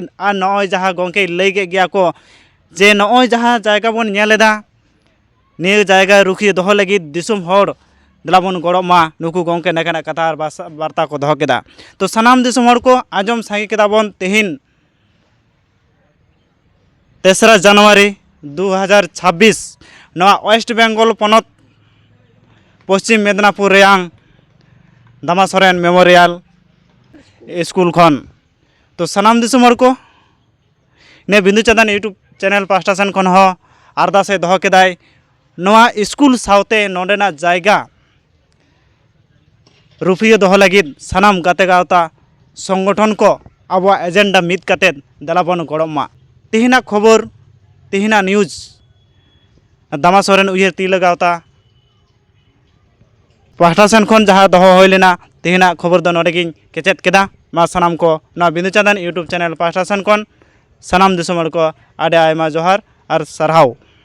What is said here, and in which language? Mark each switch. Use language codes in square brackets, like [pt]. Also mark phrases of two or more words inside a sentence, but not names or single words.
[sat] ᱟᱨ ᱱᱚᱜᱼᱚᱭ ᱡᱟᱦᱟᱸ ᱜᱚᱝᱠᱮ ᱞᱟᱹᱭ ᱠᱮᱫ ᱜᱮᱭᱟ ᱠᱚ ᱡᱮ ᱱᱚᱜᱼᱚᱭ ᱡᱟᱦᱟᱸ ᱡᱟᱭᱜᱟ ᱵᱚᱱ ᱧᱮᱞ ᱮᱫᱟ, ᱱᱤᱭᱟᱹ ᱡᱟᱭᱜᱟ ᱨᱩᱠᱷᱤᱭᱟᱹ ᱫᱚᱦᱚ ᱞᱟᱹᱜᱤᱫ ᱫᱤᱥᱚᱢ ᱦᱚᱲ ᱫᱮᱞᱟ ᱵᱚᱱ ᱜᱚᱲᱚᱜ ᱢᱟ। ᱱᱩᱠᱩ ᱜᱚᱝᱠᱮ ᱱᱚᱝᱠᱟᱱᱟᱜ ᱠᱟᱛᱷᱟ ᱟᱨ ᱵᱟᱨᱛᱟ ᱠᱚ ᱫᱚᱦᱚ ᱠᱮᱫᱟ। ᱛᱚ ᱥᱟᱱᱟᱢ ᱫᱤᱥᱚᱢ ᱦᱚᱲ ᱠᱚ ᱟᱸᱡᱚᱢ ᱥᱟᱸᱜᱮ ᱠᱮᱫᱟ ᱵᱚᱱ ᱛᱤᱦᱤᱧ [bn] 3রা জানুয়ারি [sat] 2026 ᱱᱚᱣᱟ ওয়েস্ট বেঙ্গল পনᱚᱛ পশ্চিম মেদিনীপুর ᱨᱮᱭᱟᱝ দামা সরেন মেমোরিয়াল স্কুল ᱠᱷᱚᱱ। ᱛᱚ ᱥᱟᱱᱟᱢ ᱫᱤᱥᱚᱢ ᱦᱚᱲ ᱠᱚ ᱱᱤᱭᱟᱹ ᱵᱤᱸᱫᱩ ᱪᱟᱸᱫᱟᱱ ᱤᱭᱩᱴᱩᱵᱽ ᱪᱮᱱᱮᱞ ᱯᱟᱦᱴᱟ ᱥᱮᱱ ᱠᱷᱚᱱ ᱦᱚᱸ ᱟᱨᱫᱟᱥᱮ ᱫᱚᱦᱚ ᱠᱮᱫᱟᱭ, ᱱᱚᱣᱟ ᱥᱠᱩᱞ ᱥᱟᱶᱛᱮ ᱱᱚᱰᱮᱱᱟᱜ ᱡᱟᱭᱜᱟ ᱨᱩᱯᱷᱤᱭᱟᱹ ᱫᱚᱦᱚ ᱞᱟᱹᱜᱤᱫ ᱥᱟᱱᱟᱢ ᱜᱟᱛᱮ ᱜᱟᱶᱛᱟ ᱥᱚᱝᱜᱚᱴᱷᱚᱱ ᱠᱚ ᱟᱵᱚᱣᱟᱜ ᱮᱡᱮᱱᱰᱟ ᱢᱤᱫ ᱠᱟᱛᱮᱫ ᱫᱮᱞᱟ ᱵᱚᱱ ᱜᱚᱲᱚᱜ ᱢᱟ। ᱛᱤᱦᱤᱧᱟᱜ ᱠᱷᱚᱵᱚᱨ, ᱛᱤᱦᱤᱧᱟᱜ ᱱᱤᱭᱩᱡᱽ দামা সরেন উইᱦᱟᱹᱨ ᱛᱤᱨᱞᱟᱹ ᱜᱟᱶᱛᱟ ᱯᱟᱦᱴᱟ ᱥᱮᱱ ᱠᱷᱚᱱ ᱡᱟᱦᱟᱸ ᱫᱚᱦᱚ ᱦᱩᱭ ᱞᱮᱱᱟ, ᱛᱤᱦᱤᱧᱟᱜ ᱠᱷᱚᱵᱚᱨ ᱫᱚ ᱱᱚᱰᱮ ᱜᱤᱧ ᱠᱮᱪᱮᱫ ᱠᱮᱫᱟ। ᱢᱟ ᱥᱟᱱᱟᱢ ᱠᱚ ᱱᱚᱣᱟ ᱵᱤᱸᱫᱩ ᱪᱟᱸᱫᱟᱱ ᱤᱭᱩᱴᱩᱵᱽ ᱪᱮᱱᱮᱞ ᱯᱟᱦᱴᱟ ᱥᱮᱱ ᱠᱷᱚᱱ ᱥᱟᱱᱟᱢ ᱫᱤᱥᱚᱢ ᱦᱚᱲ ᱠᱚ ᱟᱹᱰᱤ ᱟᱭᱢᱟ ᱡᱚᱦᱟᱨ ᱟᱨ ᱥᱟᱨᱦᱟᱣ।